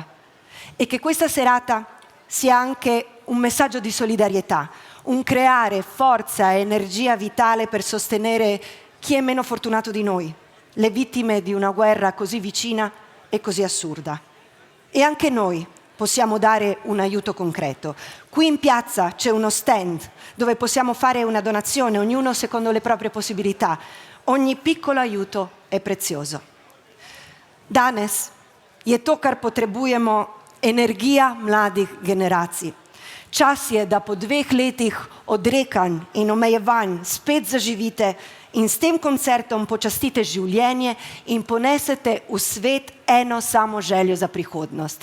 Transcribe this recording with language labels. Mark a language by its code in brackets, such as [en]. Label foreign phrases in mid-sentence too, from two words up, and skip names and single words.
[it] E che questa serata sia anche un messaggio di solidarietà, un creare forza e energia vitale per sostenere chi è meno fortunato di noi, le vittime di una guerra così vicina e così assurda. E anche noi possiamo dare un aiuto concreto. Qui in piazza c'è uno stand dove possiamo fare una donazione, ognuno secondo le proprie possibilità. Ogni piccolo aiuto je prezioso. [sl] Danes je to, kar potrebujemo, energija mladih generacij. Čas je, da po 2 letih odrekanj in omejevanj spet zaživite in s tem koncertom počastite življenje in ponesete v svet eno samo željo za prihodnost.